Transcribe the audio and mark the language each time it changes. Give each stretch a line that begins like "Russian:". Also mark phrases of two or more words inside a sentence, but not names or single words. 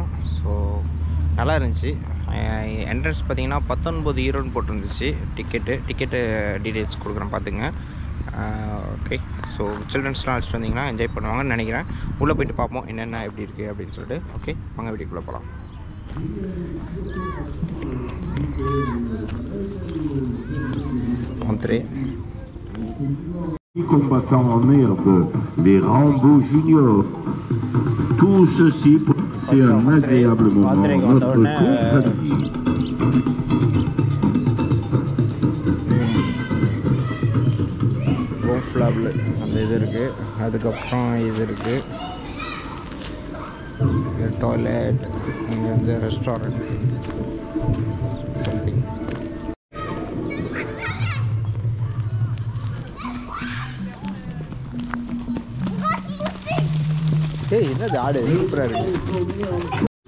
Tamil: ஸோ நல்லா இருந்துச்சு. என்ட்ரன்ஸ் பார்த்திங்கன்னா 19 யூரோன்னு போட்டிருந்துச்சு.
English: ticket details
Tamil: கொடுக்குறேன் பார்த்துங்க. ஓகே, ஸோ சில்ட்ரன்ஸ்லாம் அழைச்சிட்டு வந்தீங்கன்னா என்ஜாய் பண்ணுவாங்கன்னு நினைக்கிறேன். உள்ளே போய்ட்டு பார்ப்போம் என்னென்ன எப்படி இருக்குது அப்படின்னு சொல்லிட்டு. ஓகே, வாங்க வீட்டுக்குள்ளே போகலாம்.
French: Entrée. Combattants en herbe, les Rambo Juniors. Tout ceci, c'est un agréable moment. Notre compagnie.
Tamil: gonflable அந்த இது இருக்குது. அதுக்கப்புறம் இது இருக்குது, டாய்லெட். இங்கே வந்து
English: restaurant something.
Tamil: ஏய் என்னது ஆடு சூப்பராக இருக்குது.